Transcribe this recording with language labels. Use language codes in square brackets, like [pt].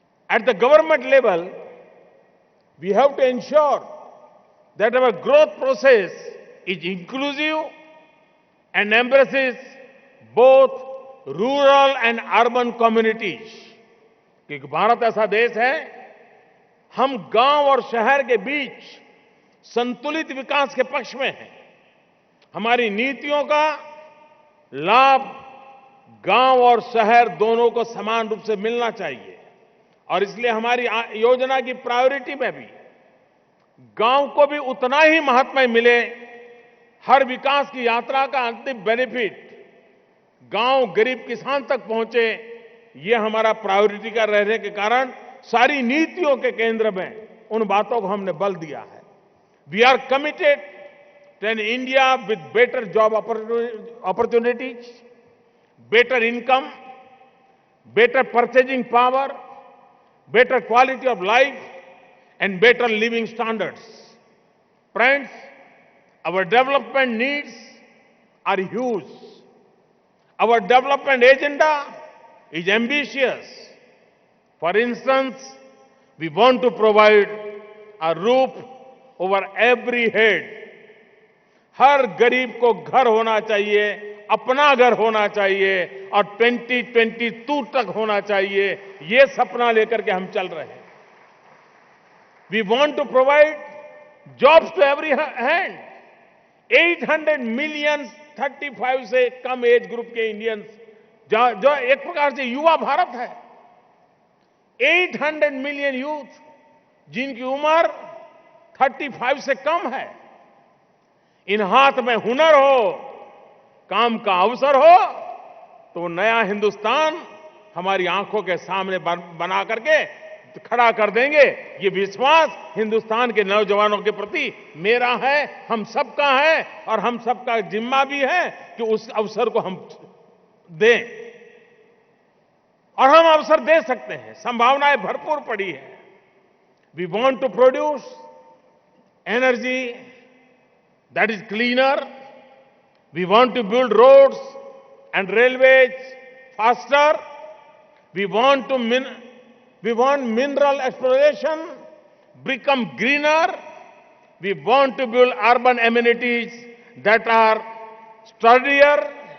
[en] At the government level, we have to ensure that our growth process is inclusive and embraces both rural and urban communities. [hi] क्योंकि भारत ऐसा देश है, हम गांव और शहर के बीच संतुलित विकास के पक्ष में हैं। हमारी नीतियों का लाभ गांव और शहर दोनों को समान रूप से मिलना चाहिए और इसलिए हमारी योजना की प्रायोरिटी में भी गांव को भी उतना ही महत्व मिले। हर विकास की यात्रा का अंतिम बेनिफिट गांव गरीब किसान तक पहुंचे, ये हमारा प्रायोरिटी का रहने के कारण सारी नीतियों के केंद्र में उन बातों को हमने बल दिया है। [en] We are committed to an India with better job opportunities, better income, better purchasing power, better quality of life, and better living standards. Friends, our development needs are huge. Our development agenda is ambitious. For instance, we want to provide a roof over every head. [hi] हर गरीब को घर होना चाहिए, अपना घर होना चाहिए और 2022 तक होना चाहिए। ये सपना लेकर के हम चल रहे हैं। [en] We want to provide jobs to every hand. [hi] 800 million 35 से कम एज ग्रुप के इंडियंस, जो एक प्रकार से युवा भारत है। 800 मिलियन यूथ जिनकी उम्र 35 से कम है। इन हाथ में हुनर हो, काम का अवसर हो, तो नया हिंदुस्तान हमारी आंखों के सामने बना करके खड़ा कर देंगे। ये विश्वास हिंदुस्तान के नौजवानों के प्रति मेरा है, हम सबका है और हम सबका जिम्मा भी है कि उस अवसर को हम दें और हम अवसर दे सकते हैं। संभावनाएं भरपूर पड़ी है। [en] We want to produce energy that is cleaner. We want to build roads and railways faster. We want mineral exploration become greener. We want to build urban amenities that are sturdier.